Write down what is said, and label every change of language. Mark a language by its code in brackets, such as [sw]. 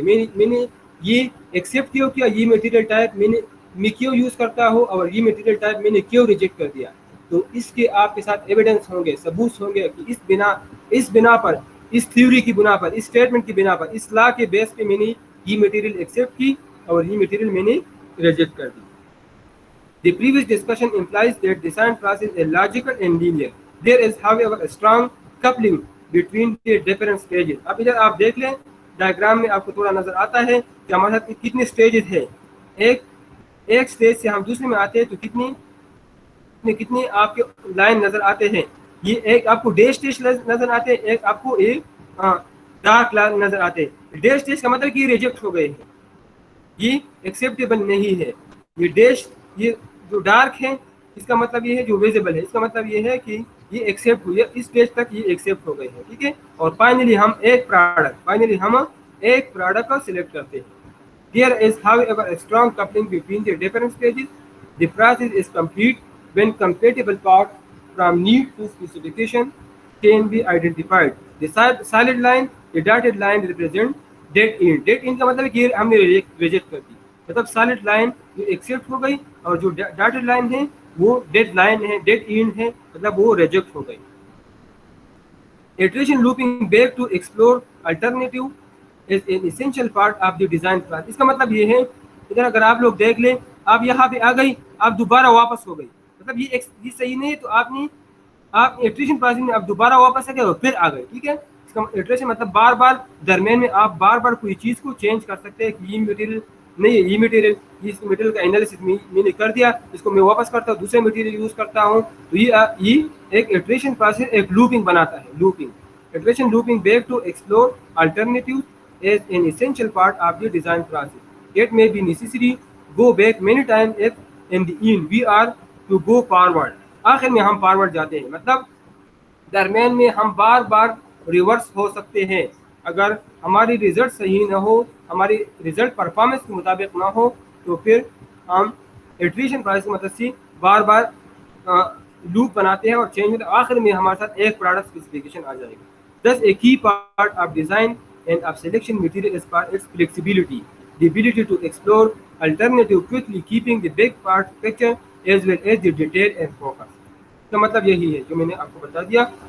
[ur] میں نے یہ ایکسیپٹ کیوں کیا, یہ میٹیریل ٹائپ میں کیوں یوز کرتا ہوں, اور یہ میٹیریل ٹائپ میں نے کیوں ریجیکٹ کر دیا. تو اس کے آپ کے ساتھ ایویڈنس ہوں گے, ثبوت ہوں گے کہ اس بنا پر, اس تھیوری کی بنا پر, اس اسٹیٹمنٹ کی بنا پر, اس لا کے بیس پہ میں نے یہ میٹیریل ایکسیپٹ کی اور یہ میٹیریل میں نے ریجیکٹ کر دی. [en] The previous discussion implies that design process is logical and linear. There is, however, a strong coupling between the different stages. [ur] اب ادھر آپ دیکھ لیں ڈائیگرام میں, آپ کو تھوڑا نظر آتا ہے کہ ہمارے ساتھ کتنے سٹیجز ہیں. ایک سٹیج سے ہم دوسرے میں آتے ہیں تو کتنی آپ کے لائن نظر آتے ہیں. یہ ایک آپ کو ڈیش ڈیش نظر آتے ہیں, ایک آپ کو ایک ڈارک لائن نظر آتے ہیں. ڈیش ڈیش کا مطلب کہ یہ ریجیکٹ ہو گئے ہیں, یہ ایکسیپٹیبل نہیں ہے. یہ ڈیش, یہ جو ڈارک ہے اس کا مطلب یہ ہے جو ویزیبل ہے, اس کا مطلب یہ ہے کہ یہ ایکسیپٹ ہوئی ہے, اس اسٹیج تک یہ ایکسیپٹ ہو گئے ہیں. ٹھیک ہے, اور فائنلی ہم ایک پروڈکٹ کو سلیکٹ کرتے ہیں. [en] There is, however, a strong coupling between the different stages. The process is complete when compatible parts from need to specification can be identified. The solid line, the dotted line represent dead end. [ur] Dead end کا مطلب ہے کہ ہم نے reject کر دی, مطلب solid line جو accept ہو گئی, اور جو ڈاٹڈ لائن ہے وہ ڈیڈ لائن ہے, ڈیڈ اینڈ ہے, مطلب وہ ریجیکٹ ہو گئی. [en] Iteration looping back to explore alternative is an essential part of the design process. [ur] اس کا مطلب یہ ہے ادھر اگر آپ لوگ دیکھ لیں, آپ یہاں پہ آ گئی, آپ دوبارہ واپس ہو گئی, مطلب یہ صحیح نہیں ہے. تو آپ ایٹریشن پروسیس میں آپ دوبارہ واپس آ گئے اور پھر آ گئے. ٹھیک ہے, اس کا ایٹریشن مطلب بار بار درمیان میں آپ بار بار کوئی چیز کو چینج کر سکتے ہیں کہ یہ میٹیریل نہیں ہے, یہ میٹیریل کا انالیسس میں نے کر دیا, اس کو میں واپس کرتا ہوں, دوسرے میٹیریل یوز کرتا ہوں. تو یہ ایک ایٹریشن پروسیس ایک لوپنگ بناتا ہے. [en] Iteration looping back to explore alternatives is an essential part of the design process. It may be necessary go back many times if in the end we are to go forward. [ur] آخر میں ہم forward جاتے ہیں, مطلب درمیان میں ہم بار بار reverse ہو سکتے ہیں. اگر ہماری ریزلٹ صحیح نہ ہو, ہماری ریزلٹ پرفارمنس کے مطابق نہ ہو, تو پھر ہم ایٹریشن پروسیس کی مدد سے بار بار لوپ بناتے ہیں اور چینج ہوتے ہیں. آخر میں ہمارے ساتھ ایک پروڈکٹ اسپیسیفکیشن آ جائے گا. [en] Thus, a key part of design and of selection material is for its flexibility, the ability to explore alternative quickly, keeping the big part picture as well as the detail and focus. [ur] تو مطلب یہی ہے جو میں نے آپ کو بتا دیا.